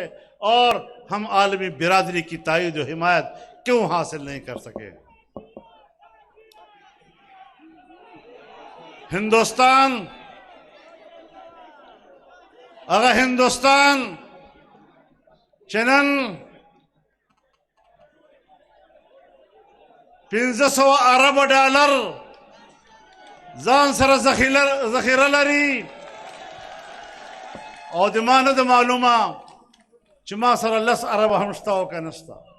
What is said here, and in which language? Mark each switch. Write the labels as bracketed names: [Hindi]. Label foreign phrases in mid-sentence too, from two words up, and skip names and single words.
[Urdu] اور ہم عالمی برادری کی تائید اور حمایت کیوں حاصل نہیں کر سکے? [Pashto] अगर हिंदुस्तान چنن 1500 ارب ډالر ځان سره ذخیره لري او د ما نه د معلومه چې ما سره 10 ارب هم شته او که نشته.